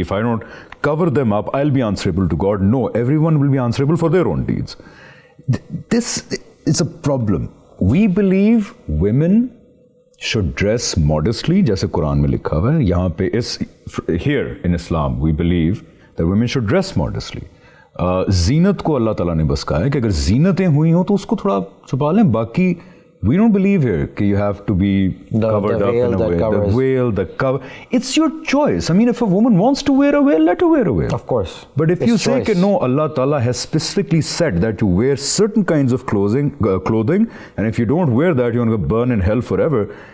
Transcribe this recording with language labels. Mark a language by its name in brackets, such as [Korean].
[English] If I don't cover them up, I'll be answerable to God. No, everyone will be answerable for their own deeds. This is a problem. We believe women should dress modestly, [Urdu] جیسے قرآن میں لکھا ہوا ہے. یہاں پہ [English] here in Islam we believe that women should dress modestly. [Urdu] زینت کو اللہ تعالیٰ نے بس کہا ہے کہ اگر زینتیں ہوئی ہوں تو اس کو تھوڑا چھپا لیں. [English] باقی we don't believe here کہ you have to be covered up in a way. The veil, the cover. It's your choice. I mean, if a woman wants to wear a veil, let her wear a veil. Of course. But if you say that no, Allah Ta'ala has specifically said that you wear certain kinds of clothing, and if you don't wear that, you're going to burn in hell forever.